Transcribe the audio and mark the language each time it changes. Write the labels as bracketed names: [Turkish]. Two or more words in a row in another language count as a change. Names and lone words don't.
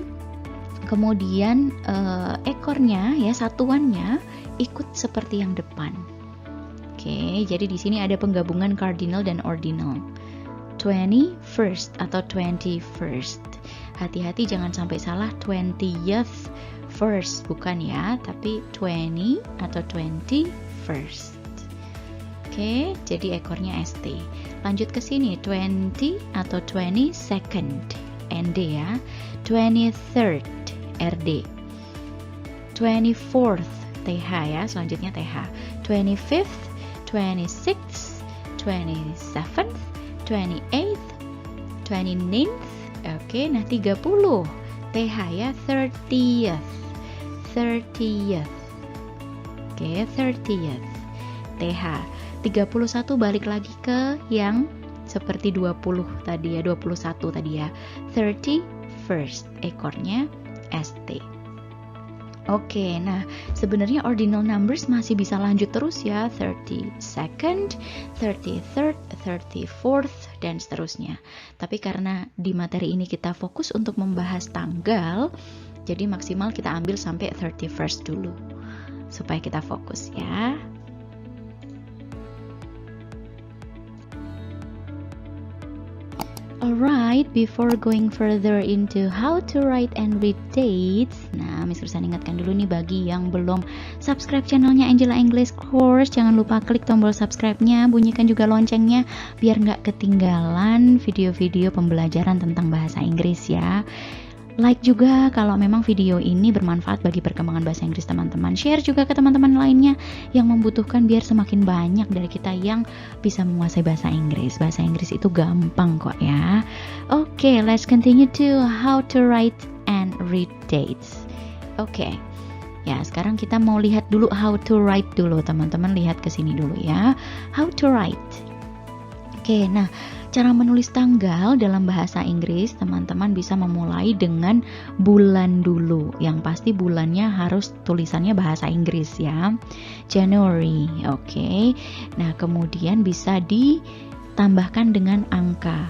[Indonesian] Kemudian ekornya ya, satuannya ikut seperti yang depan. Oke, jadi di sini ada penggabungan cardinal dan ordinal. 21st atau 21st. Hati-hati jangan sampai salah 20th first, bukan ya, tapi 20 atau 21st. Oke, jadi ekornya ST. Lanjut ke sini, 20 atau 22nd, ND ya. 23rd, RD. 24th, TH ya, selanjutnya TH. 25th, 26th, 27th, 28th, 29th. Oke, nah 30 TH ya, 30th. 30th. Oke, 30th. TH. 31 balik lagi ke yang seperti 20 tadi ya, 21 tadi ya. 31st, ekornya ST. Oke, nah sebenarnya [English] ordinal numbers [Indonesian] masih bisa lanjut terus ya, 32nd, 33rd, 34th, dan seterusnya. Tapi karena di materi ini kita fokus untuk membahas tanggal, jadi maksimal kita ambil sampai 31st dulu, supaya kita fokus ya. [English] Alright, before going further into how to write and read dates, [Indonesian] nah Miss Rusan ingatkan dulu nih bagi yang belum subscribe channelnya Angela English Course, jangan lupa klik tombol subscribe-nya, bunyikan juga loncengnya biar nggak ketinggalan video-video pembelajaran tentang bahasa Inggris ya. Like juga kalau memang video ini bermanfaat bagi perkembangan bahasa Inggris teman-teman. Share juga ke teman-teman lainnya yang membutuhkan biar semakin banyak dari kita yang bisa menguasai bahasa Inggris. Bahasa Inggris itu gampang kok ya. Oke, [English] let's continue to how to write and read dates. [Indonesian] Oke. Ya, sekarang kita mau lihat dulu [English] how to write [Indonesian] dulu. Teman-teman lihat ke sini dulu ya. [English] How to write. [Indonesian] Oke, nah cara menulis tanggal dalam bahasa Inggris, teman-teman bisa memulai dengan bulan dulu. Yang pasti bulannya harus tulisannya bahasa Inggris ya. January, oke. Nah, kemudian bisa ditambahkan dengan angka.